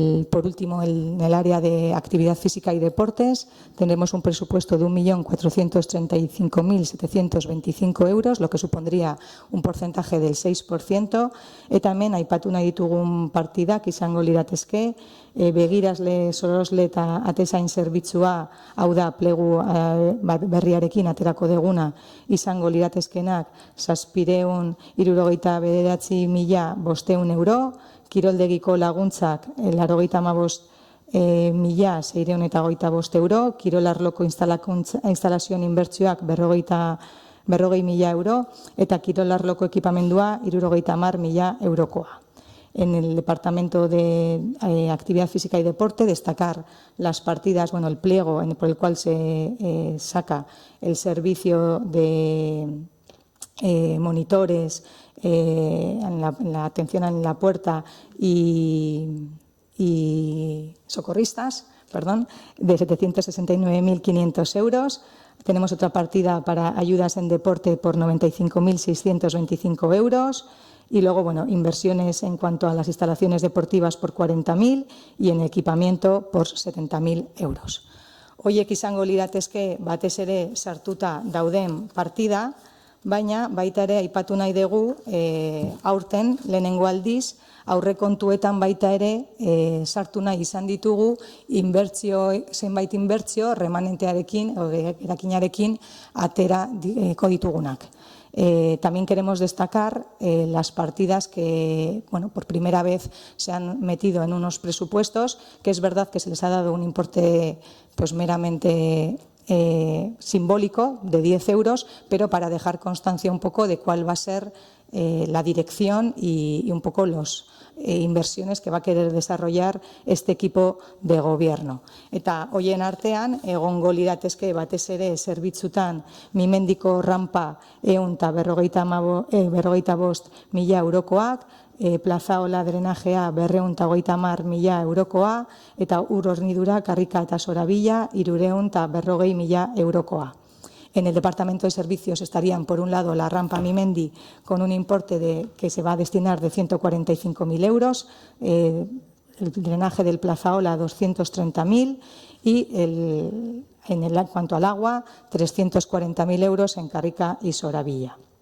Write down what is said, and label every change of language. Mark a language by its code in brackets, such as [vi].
[es] Por último, en el área de actividad física y deportes tendremos un presupuesto de 1.435.725 euros, lo que supondría un porcentaje del 6%. [eu] Eta hemen aipatu nahi ditugun partidak izango liratezke, begirasle, sorosle eta atezain zerbitzua, hau da plegu berriarekin aterako deguna, izango liratezkenak 769.500 euro, kiroldegiko laguntzak 85.625 euro, kirolarloko instalazioen inbertsioak 40.000 euro eta kirolarloko ekipamendua 70.000 eurokoa. [es] En el Departamento de Actividad Física y Deporte destacar las partidas, el pliego por el cual se saca el servicio de monitores, en la atención en la puerta y y socorristas, de 769.500 euros. Tenemos otra partida para ayudas en deporte por 95.625 euros. Y luego, inversiones en cuanto a las instalaciones deportivas por 40.000 y en equipamiento por 70.000 euros. [eu] Hoiek izango liratezke batez ere sartuta dauden partida, baina baita ere aipatu nahi dugu aurten lehenengo aldiz aurrekontuetan baita ere sartu nahi izan ditugu zenbait inbertsio remanentearekin erakinarekin aterako ditugunak. [es] También queremos destacar las partidas que, por primera vez se han metido en unos presupuestos, que es verdad que se les ha dado un importe meramente simbólico de 10 euros, pero para dejar constancia un poco de cuál va a ser la dirección y un poco las inversiones que va a querer desarrollar este equipo de gobierno. [eu] Eta hoien artean, egongo liratezke batez ere zerbitzutan Mimendiko rampa 155.000 eurokoak, Plazaola drenajea 250.000 eurokoa, eta ur hornidura Karrika eta Sorabilla 340.000 eurokoa. [es] En el Departamento de Servicios estarían, por un lado, la rampa Mimendi con un importe que se va a destinar de 145.000 euros, el drenaje del Plazaola 230.000 y en cuanto al agua 340.000 euros en Karrika y Sorabilla.